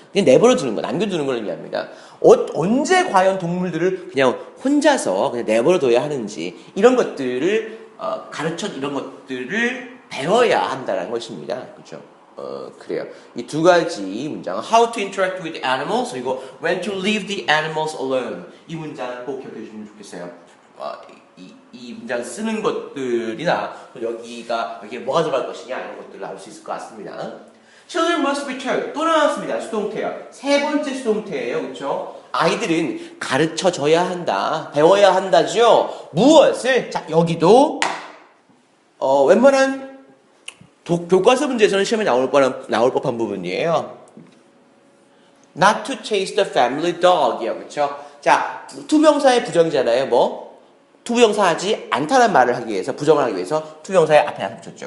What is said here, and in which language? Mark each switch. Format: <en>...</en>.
<ko>그냥 내버려두는 거, 남겨두는 걸 의미합니다. 언제 과연 동물들을 그냥 혼자서 그냥 내버려둬야 하는지 이런 것들을 이런 것들을 배워야 한다는 것입니다. 그렇죠? 그래요. 이 두 가지 문장,</ko> <en>how to interact with animals, 그리고 when to leave the animals alone.</en> <ko>이 문장 꼭 기억해 주시면 좋겠어요. 이 문장 쓰는 것들이나 여기에 뭐가 들어갈 것이냐 이런 것들을 알 수 있을 것 같습니다.</ko> <en>Children must be taught.</en> <ko>또 나왔습니다. 수동태요. 세 번째 수동태예요. 그렇죠? 아이들은 가르쳐줘야 한다. 배워야 한다죠. 무엇을? 자, 여기도 웬만한 교과서 문제에서는 시험에 나올 법한 부분이에요.</ko> <en>Not to chase the family dog이요.</en> <ko>그렇죠? 자, 투명사의 부정이잖아요. 뭐? 투명사하지 않다는 말을 하기 위해서, 부정을 하기 위해서 투명사의 앞에 하나 붙였죠.</ko>